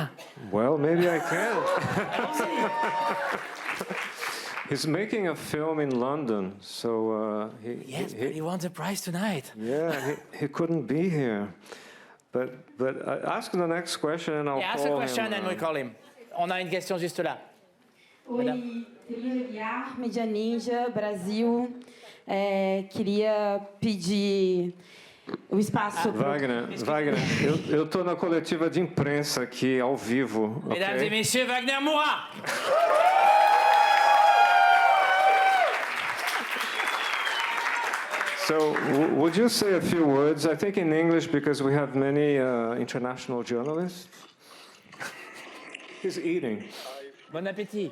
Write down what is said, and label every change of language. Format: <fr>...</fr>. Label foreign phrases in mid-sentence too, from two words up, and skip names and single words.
<en>Well, maybe I can. He's making a film in London, so but he won the prize tonight. Yeah, he couldn't be here, but ask the next question and I'll call him. Ask a question and we call him.</en> <fr>On a une question juste là.</fr> <pt>Oi, Felipe, Mídia Ninja, Brasil. Queria pedir o espaço... Wagner, eu estou na coletiva de imprensa aqui, ao vivo.</pt> <fr>Mesdames et messieurs, Wagner Moura!</fr> <en>So, would you say a few words? I think in English, because we have many international journalists. He's eating.</en> <fr>Bon appétit.</fr>